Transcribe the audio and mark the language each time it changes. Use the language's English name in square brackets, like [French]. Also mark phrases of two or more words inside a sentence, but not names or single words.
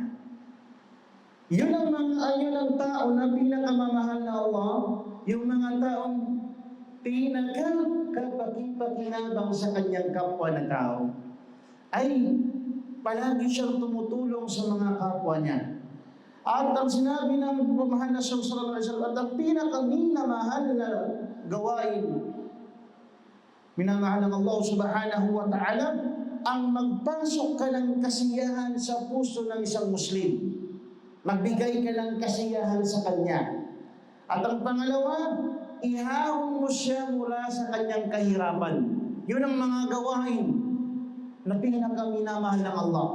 [Filipino] Yun ang tao na pinakamamahal na Allah, yung mga taong pinaka-kapaki-pakinabang sa kanyang kapwa na tao, ay palagi siyang tumutulong sa mga kapwa niya. At ang sinabi ng mahal na [Arabic] صلى الله عليه وسلم, [Filipino] at ang pinakaminamahal na gawain, minamahal ng Allah [Arabic] سبحانه وتعالى, [Filipino] ang magpasok ka ng kasiyahan sa puso ng isang Muslim. Magbigay ka ng kasiyahan sa kanya. At ang pangalawa, ihahon mo siya mula sa kanyang kahirapan. Yun ang mga gawain na pinakaminamahal ng Allah.